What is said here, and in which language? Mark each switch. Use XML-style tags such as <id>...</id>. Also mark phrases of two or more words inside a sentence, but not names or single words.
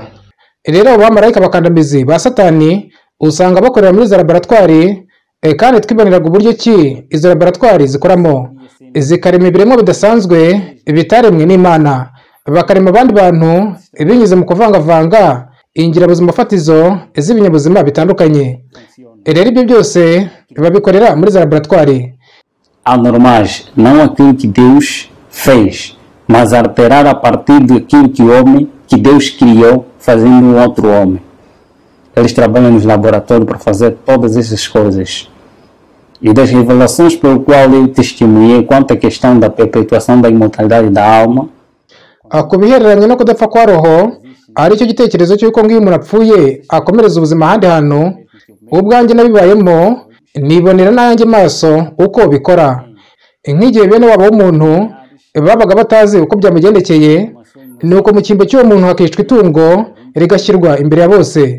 <rw>Rero abo bamarayika bakandamizi ba Satani usanga bakorera muri za laboratwari kandi twiboneraga uburyo ki izo laboratwari zikoramo, zikarema ibiremwa bidasanzwe bitaremwe n'Imana, bakarema abandi bantu binyuze mu kuvangavanga ingirabuzima fatizo z'ibinyabuzima bitandukanye. Rero ibyo byose babikorera muri za laboratwari.</rw> <pt>Anormais, não aquilo que Deus fez, mas alterar a partir daquilo que o homem, que Deus criou, fazendo um outro homem. Eles trabalham nos laboratórios para fazer todas essas coisas. E das revelações pelo qual eu testemunhei quanto à questão da perpetuação da imortalidade da alma,</pt> <rw>ku bihereranye no kudapfa kwa roho, ari cyo gitekerezo cy'uko ngiyo umuntu apfuye akomereza ubuzima ahandi hantu, ubwanjye nabibayemo nibonera n'ayanjye maso uko bikora. Nk'igihe bene wabo w'umuntu babaga batazi uko byamugendekeye, nuko mu cyimbo cy'uwo muntu hakicwa itungo rigashyirwa imbere ya bose.</rw>